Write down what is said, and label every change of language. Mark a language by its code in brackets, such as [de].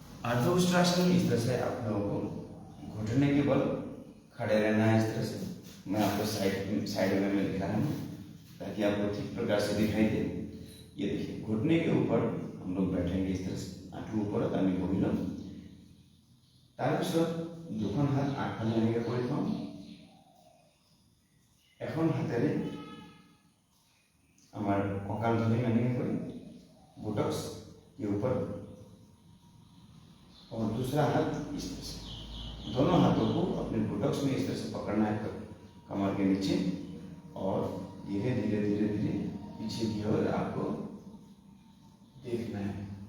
[hi] अर्धोष्ट्रासन में इस तरह से आप लोगों को घुटने के बल खड़े रहना है। इस तरह से मैं आपको साइड में दिखा रहा हूँ ताकि आपको ठीक प्रकार से दिखाई दे। ये देखिए, घुटने के ऊपर हम लोग बैठेंगे इस तरह से, आंखों ऊपर [as] আমি বহিলাম। তাৰপিছত দুখন হাত আগফালে এনেকৈ কৰি থওঁ। এখন হাতেৰে আমাৰ কঁকাল ধৰি এনেকৈ কৰি [hi] बुटक्स के ऊपर, और दूसरा हाथ इस तरह से, दोनों हाथों को अपने बुटक्स में इस तरह से पकड़ना है कमर के नीचे, और धीरे धीरे धीरे धीरे पीछे की ओर आपको देखना है।